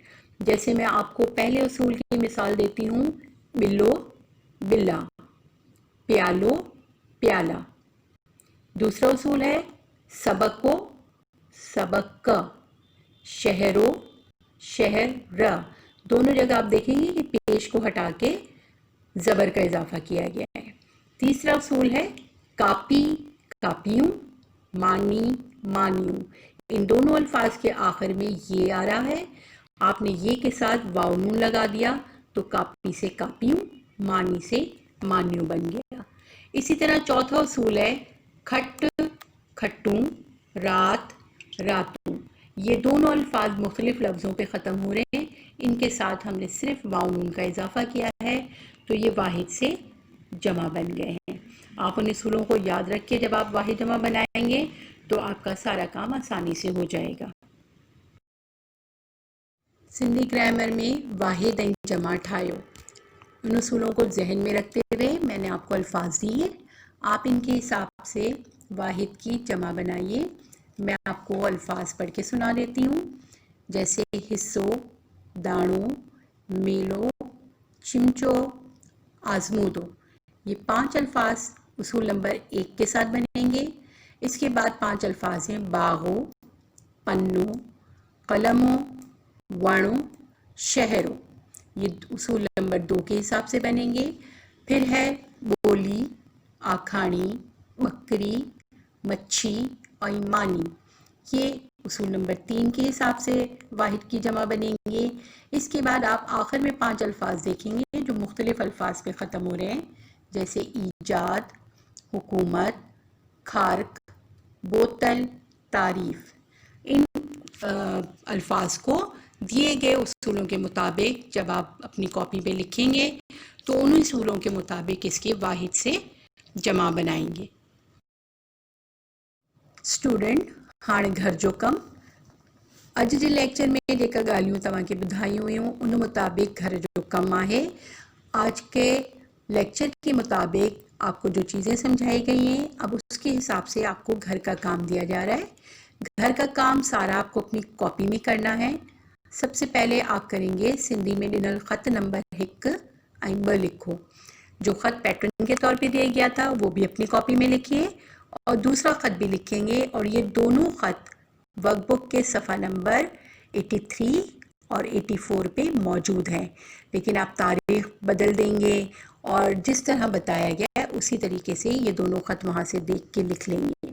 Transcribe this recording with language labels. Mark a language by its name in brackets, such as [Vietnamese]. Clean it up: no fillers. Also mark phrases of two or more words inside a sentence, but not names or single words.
[Hindi] जैसे मैं आपको पहले उसूल की मिसाल देती हूँ, [Sindhi] बिल्लो बिल्ला, प्यालो प्याला। [Hindi] दूसरा उसूल है, [Sindhi] सबको सबक, शहरो शहर र। [Hindi] दोनों जगह आप देखेंगे कि पेश को हटा के ज़बर का इजाफा किया गया है। तीसरा उसूल है, [Sindhi] कापी कापियूं, मानी मानियूं। [Hindi] इन दोनों अल्फाज के आखिर में ये आ रहा है, आपने ये के साथ वाव नून लगा दिया तो कापी से कापियूं, मानी से मानियूं बन गया। इसी तरह चौथा उसूल है, [Sindhi] खट खट्टूं, रात रातूं। [Hindi] ये दोनों अल्फाज मुख्तलिफ लफ्ज़ों पे ख़त्म हो रहे हैं, इनके साथ हमने सिर्फ वाव नून का इजाफा किया है तो ये वाहिद से जमा बन गए हैं। आप उन उसूलों को याद रखिए, जब आप वाहिद जमा बनाएंगे तो आपका सारा काम आसानी से हो जाएगा। सिंधी ग्रामर में [Sindhi] वाहिद ऐं जमा ठाहियो, [Hindi] उन उसूलों को जहन में रखते हुए मैंने आपको अल्फाज दिए, आप इनके हिसाब से वाहिद की जमा बनाइए। मैं आपको अल्फाज पढ़ के सुना देती हूँ, जैसे [Sindhi] हिस्सो, दाणो, मेलो, चिमचो, आजमूदो। [Hindi] ये 5 अल्फाज उसूल नंबर 1 के साथ बनेंगे। इसके बाद 5 अल्फाज हैं, [Sindhi] बागो, पन्नो, कलमो, वणो, शहरो। [Hindi] ये उसूल नंबर 2 के हिसाब से बनेंगे। फिर है [Sindhi] बोली, आखानी, बकरी, मच्छी [Hindi] और मानी। ये उसूल नंबर 3 के हिसाब से वाहिद की जमा बनेंगे। इसके बाद आप आखिर में 5 अल्फाज देखेंगे जो मुख्तलिफ अल्फाज पे ख़त्म हो रहे हैं, जैसे ईजाद, हुकूमत, खारक, बोतल, तारीफ। इन अल्फाज को दिए गए उसूलों के मुताबिक जब आप अपनी कॉपी पे लिखेंगे तो उन उसूलों के मुताबिक इसके वाहिद से जमा बनाएंगे। स्टूडेंट, [Sindhi] हाणे घर जो कम। अज जे लेक्चर में जेका ॻाल्हियूं तव्हांखे ॿुधायूं हुयूं उन मुताबिक घर जो कम आहे। [Hindi] आज के लेक्चर के मुताबिक आपको जो चीज़ें समझाई गई हैं अब उसके हिसाब से आपको घर का काम दिया जा रहा है। घर का काम सारा आपको अपनी कॉपी में करना है। सबसे पहले आप करेंगे सिंधी में [Sindhi] ॾिनल ख़त नंबर 1 ऐं 2 लिखो। [Hindi] जो ख़त पैटर्न के तौर पे दिया गया था वो भी अपनी कॉपी में लिखिए और दूसरा ख़त भी लिखेंगे, और ये दोनों ख़त वर्कबुक के सफ़ा नंबर 83 और 84 पे मौजूद हैं, लेकिन आप तारीख़ बदल देंगे और जिस तरह बताया गया है उसी तरीके से ये दोनों ख़त वहाँ से देख के लिख लेंगे।